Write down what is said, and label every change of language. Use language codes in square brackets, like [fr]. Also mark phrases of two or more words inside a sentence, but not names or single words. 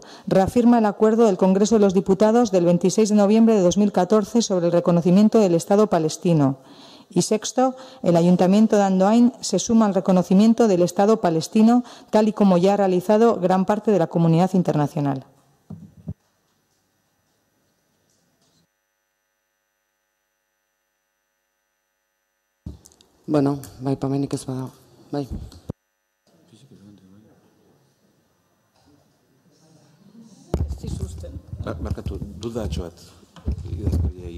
[es] Reafirma el acuerdo del Congreso de los Diputados del 26 de noviembre de 2014 sobre el reconocimiento del Estado palestino. Y 6. El Ayuntamiento de Andoain se suma al reconocimiento del Estado palestino, tal y como ya ha realizado gran parte de la comunidad internacional. [eu] Bueno, bai, pamenik ez badago. Bai. Markatu, dudatxo bat idazkariei.